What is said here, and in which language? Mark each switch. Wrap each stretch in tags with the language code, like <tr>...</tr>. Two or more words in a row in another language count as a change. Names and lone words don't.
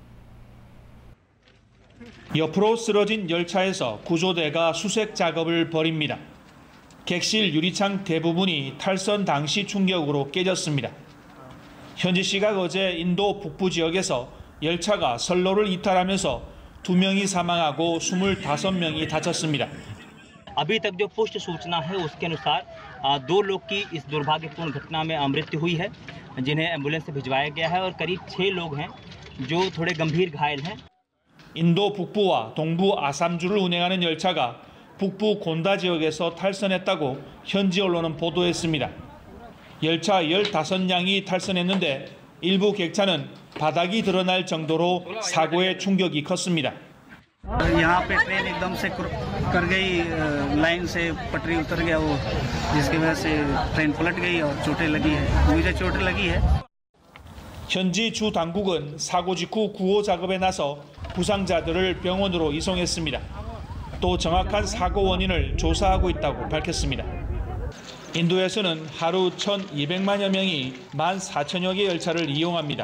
<ko>옆으로 쓰러진 열차에서 구조대가 수색 작업을 벌입니다. 객실 유리창 대부분이 탈선 당시 충격으로 깨졌습니다. 현지 시각 어제 인도 북부 지역에서 열차가 선로를 이탈하면서 2명이 사망하고 25명이 다쳤습니다.</ko> <hi>अभी तक जो पुष्ट सूचना है उसके अनुसार 2 लोग की इस दुर्भाग्यपूर्ण घटना में मृत्यु हुई है, जिन्हें एम्बुलेंस से भिजवाया गया है, और करीब 6 लोग हैं जो थोड़े गंभीर घायल हैं.</hi> <ko>인도 북부와 동부 아삼주를 운행하는 열차가 북부 곤다 지역에서 탈선했다고 현지 언론은 보도했습니다. 열차 15량이 탈선했는데 일부 객차는 바닥이 드러날 정도로 사고의 충격이 컸습니다.</ko> <hi>यहाँ पे ट्रेन एकदम से कर गई, लाइन से पटरी उतर गया वो, जिसकी वजह से ट्रेन पलट गई और चोटें लगी है. मुझे चोटें लगी है.</hi> <ko>현지 주 당국은 사고 직후 구호 작업에 나서 부상자들을 병원으로 이송했습니다. 또 정확한 사고 원인을 조사하고 있다고 밝혔습니다. 인도에서는 하루 1,200만여 명이 14,000여 개 열차를 이용합니다.</ko>